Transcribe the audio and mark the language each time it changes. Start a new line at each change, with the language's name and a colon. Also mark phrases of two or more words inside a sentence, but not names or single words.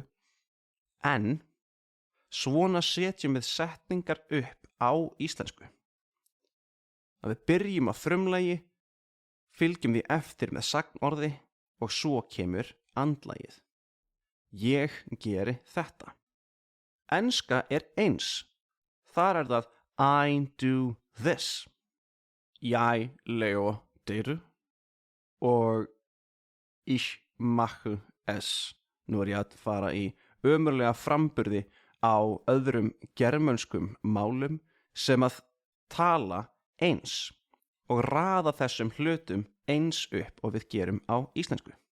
Icelandic: En svona setjum við setningar upp á íslensku. Að við byrjum á frumlagi, fylgjum því eftir með sagnorði og svo kemur andlagið. Ég geri þetta. Enska eins. Þar það
English: I do this.
Danish: Jeg laver dette.
German: Og ich mache es.
Icelandic: Nú ég að fara í ömurlega framburði á öðrum germönskum málum sem að tala eins og raða þessum hlutum eins upp og við gerum á íslensku.